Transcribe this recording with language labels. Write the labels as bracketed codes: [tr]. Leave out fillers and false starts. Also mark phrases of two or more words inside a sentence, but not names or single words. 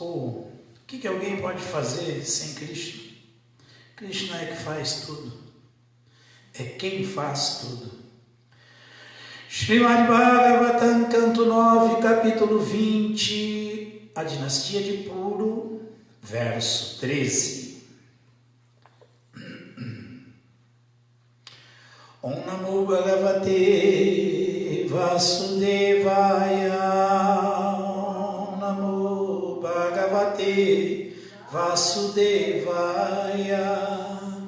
[pt] Ou o que alguém pode fazer sem Krishna? Krishna é que faz tudo. É quem faz tudo. Srimad Bhagavatam, canto 9, capítulo 20, a dinastia de Puru, verso 13. [sa] ॐ नमो भगवते वासुदेवाय. ॐ नमो भगवते वासुदेवाय.